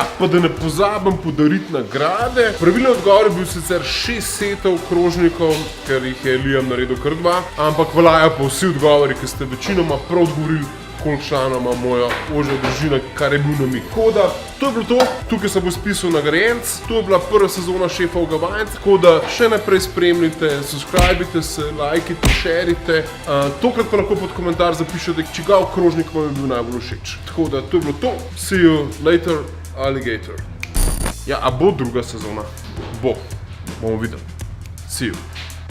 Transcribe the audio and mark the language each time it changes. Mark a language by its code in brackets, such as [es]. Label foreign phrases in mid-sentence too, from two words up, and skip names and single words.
[sl] Pa da ne pozabim podariti nagrade. Pravilni odgovor je bil sicer 6 setov krožnikov, ker jih je Liam naredil kar 2, ampak veljajo pa vsi odgovori, ki ste večinoma prav odgovorili, koliko članov ima moja ožja družina, kar je bil namig. Tako da, to je bilo to, tukaj se bo spisal nagrajenec, to je bila prva sezona Šefovega vajenca, tako da še naprej spremljite, subscribite se, lajkite, šerite, tokrat pa lahko pod komentar zapišete, čigav krožnik vam je bil najbolj všeč. Tako da, to je bilo to, [en] see you later, alligator. [sl] A bo druga sezona? Bo, bomo videli. [en] See you.